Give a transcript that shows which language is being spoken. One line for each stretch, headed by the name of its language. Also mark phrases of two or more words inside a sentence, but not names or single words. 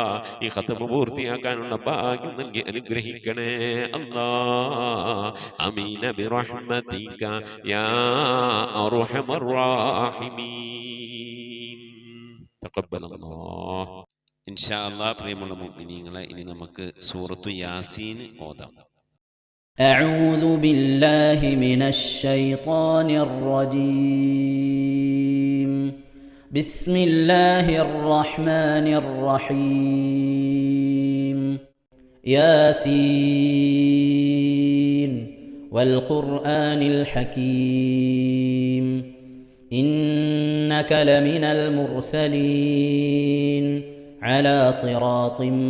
Malayalam: ഈ ഖത്മ പൂർത്തിയാക്കാനുള്ള ഭാഗ്യം നൽകി അനുഗ്രഹിക്കണേ അല്ലാ.
Arabic: آمين برحمتك يا أرحم الراحمين. തഖബ്ബലല്ലാഹ്. إن شاء الله
Malayalam: പ്രിയമുള്ള മുഅ്മിനീങ്ങളെ, ഇനി നമുക്ക് സൂറത്തു യാസീൻ ഓതാം.
Arabic: أعوذ بالله من الشيطان الرجيم بسم الله الرحمن الرحيم ياسين والقرآن الحكيم إنك لمن المرسلين على صراط